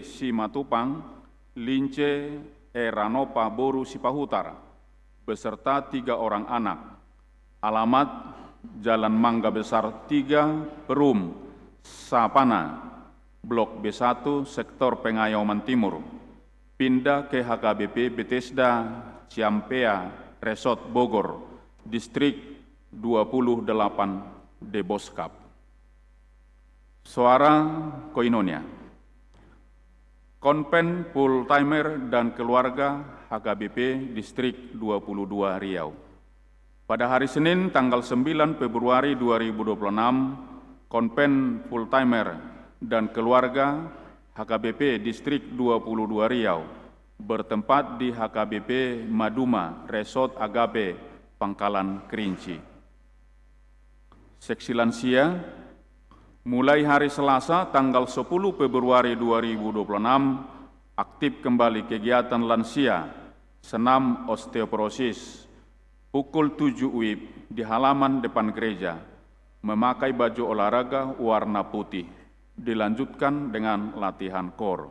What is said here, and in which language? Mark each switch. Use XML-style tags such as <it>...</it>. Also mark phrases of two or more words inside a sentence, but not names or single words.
<id>Simatupang, Lince Eranopa Boru Sipahutar, beserta 3 orang anak. Alamat Jalan Mangga Besar 3, Perum, Sapana, Blok B1, Sektor Pengayoman Timur. Pindah ke HKBP Bethesda Ciampea Resort Bogor, Distrik 28 Deboskap. Suara Koinonia. Konven Full Timer dan Keluarga HKBP Distrik 22 Riau. Pada hari Senin tanggal 9 Februari 2026, Konven Full Timer dan Keluarga HKBP Distrik 22 Riau bertempat di HKBP Maduma Resort Agape Pangkalan Kerinci. Seksi lansia, mulai hari Selasa tanggal 10 Februari 2026, aktif kembali kegiatan lansia senam osteoporosis pukul 7 WIB di halaman depan gereja, memakai baju olahraga warna putih, dilanjutkan dengan latihan core.</id>